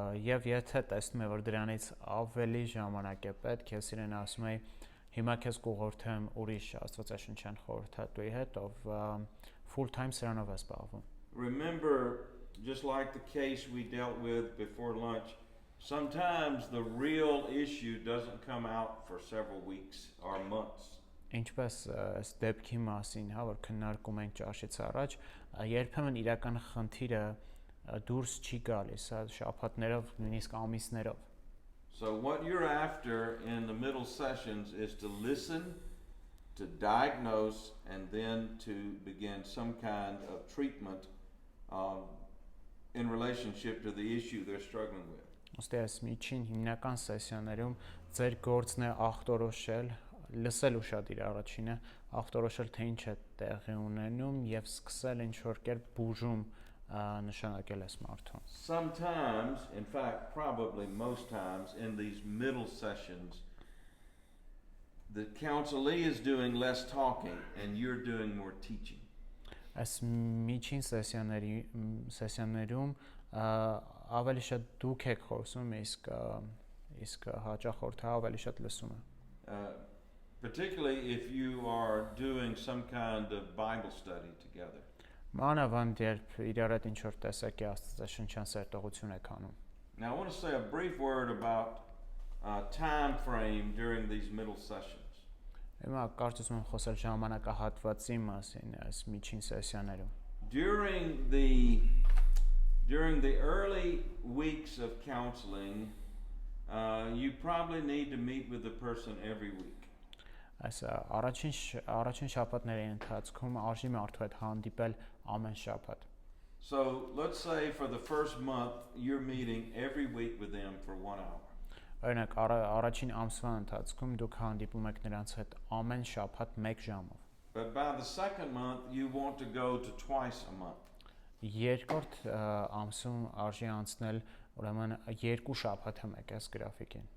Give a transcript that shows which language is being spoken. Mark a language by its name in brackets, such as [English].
[Armenian] Եվ եթե տեսնում եմ, որ դրանից ավելի ժամանակ է պետք, ես իրեն ասում եմ, հիմա քեզ կուղղորդեմ ուրիշ աստվածաշնչյան խորհրդատուի հետ, ով [English] full time [Armenian] սրանով է զբաղվում։ [English] Remember, just like the case we dealt with before lunch, sometimes the real issue doesn't come out for several weeks or months. [Armenian] Ինչպես այս դեպքի մասին, հա, որ քննարկում ենք ճաշից առաջ, երբեմն իրական խնդիրը դուրս չի գալիս, հա, շաբաթներով, նույնիսկ ամիսներով։ [English] So what you're after in the middle sessions is to listen, to diagnose, and then to begin some kind of treatment in relationship to the issue they're struggling with. [Armenian] Ոստի այս միջին հիմնական սեսիաներում ձեր գործն է ախտորոշել, լսել ուշադիր առաջինը, ախտորոշել թե ինչ է տեղի ունենում եւ սկսել ինչ որ կերպ բուժում նշանակել այս մարդուն։ [English] Sometimes, in fact, probably most times in these middle sessions, the counselee is doing less talking and you're doing more teaching. [Armenian] Այս միջին սեսիաներում ավելի շատ դուք եք խոսում, իսկ հաճախորդը ավելի շատ լսում է։ [English] Particularly if you are doing some kind of Bible study together. [Armenian] Մանավանդ երբ իրար հետ ինչ որ տեսակի աստվածաշնչյան սերտողություն եք անում։ [English] Now I want to say a brief word about time frame during these middle sessions. [Armenian] Հիմա կարծում եմ խոսել ժամանակահատվածի մասին այս միջին սեսիաներում։ [English] During the early weeks of counseling, you probably need to meet with the person every week. [Armenian] Այս առաջին շաբաթների ընթացքում արժի մարդու հետ հանդիպել ամեն շաբաթ։ [English] So let's say for the first month you're meeting every week with them for 1 hour. [Armenian] Օրինակ առաջին ամսվա ընթացքում դուք հանդիպում եք նրանց հետ ամեն շաբաթ 1 ժամով։ [English] But by the second month you want to go to twice a month. [Armenian] Երկրորդ ամսում արժի անցնել ուրեմն 2 շաբաթը մեկ այս գրաֆիկին։